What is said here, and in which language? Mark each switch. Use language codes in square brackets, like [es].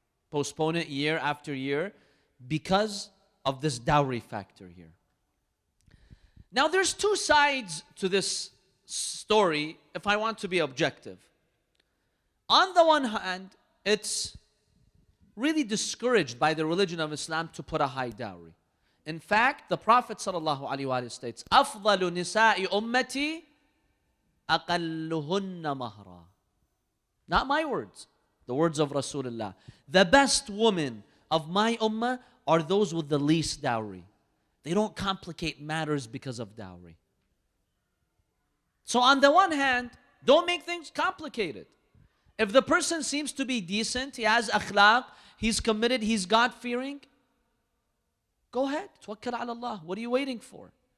[en] postpone it year after year because of this dowry factor here. Now there's two sides to this story if I want to be objective. On the one hand, it's really discouraged by the religion of Islam to put a high dowry. In fact, the Prophet ﷺ states, [ar] أَفْضَلُ نِسَاءِ أُمَّتِي أَقَلُّهُنَّ مَهْرًا. [en] Not my words, the words of Rasulullah. The best women of my ummah are those with the least dowry. They don't complicate matters because of dowry. So on the one hand, don't make things complicated. If the person seems to be decent, he has akhlaq, he's committed, he's God-fearing, go ahead, [ar] tawakkal ala Allah. [en] What are you waiting for?